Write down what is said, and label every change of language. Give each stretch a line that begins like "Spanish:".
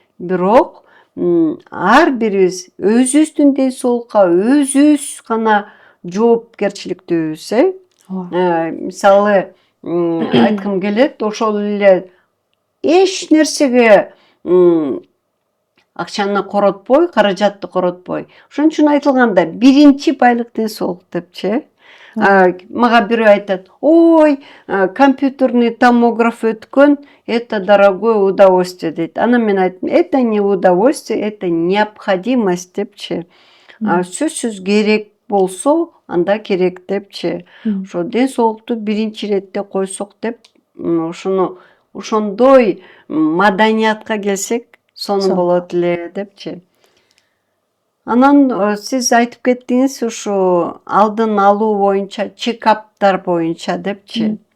Kyrgyz: Бирок ар бирибиз өзүбүздүн ден соолукка өзүбүз гана жоопкерчиликтүүбүз. Мисалы, айткым келет, ошол эле эч нерсеге акчаны коротпой, каражатты коротпой. Ошон үчүн айтылганда, биринчи байлык ден соолук депчи. Мага бирөө айтат: "Ой, компьютерный томограф өткөн,
Russian: это дорогое удовольствие"
Kyrgyz: дейт. Анан мен айттым:
Russian: "Это не удовольствие, это необходимость"
Kyrgyz: депчи. Сөзсүз керек болсо, анда керек депчи. Ошо ден соолукту биринчи иретте койсок деп, ошондой маданиятка келсек, сонун болот эле депчи. Анан сиз айтып кеттиңиз ушу алдын алуу боюнча, чекаптар боюнча депчи.